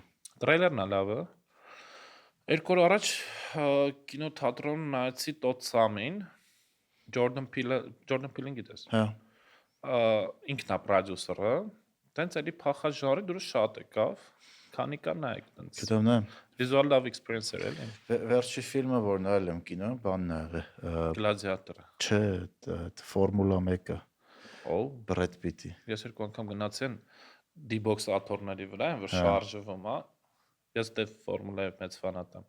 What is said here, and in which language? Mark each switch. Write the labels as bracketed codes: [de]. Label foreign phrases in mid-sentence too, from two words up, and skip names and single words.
[hy] Տրեյլերն է լավը։ Երկու օր առաջ կինոթատրոն նայեցի Տոդ Սամին, Ջորդան Փիլին գիտես։ Հա։ Ինքն է պրոդյուսերը, տենց էլի փախած ժանրի դուրս շատ եկավ, քանի կա նայեք տենց։ Գիտեմ նա։ [en] Visual love experience [hy] էր էլի։ Վերջի ֆիլմը որ նայել եմ կինո, բանն է եղել։ Գլադիատորը։ Չէ, Ֆորմուլա 1-ը։ Օ։ Բրեդ Պիտի։ Ես երկու անգամ գնացի են D-box աթոռների վրա, որ շարժվում է։ Ես դե ֆորմուլայի մեծ ֆանատ եմ։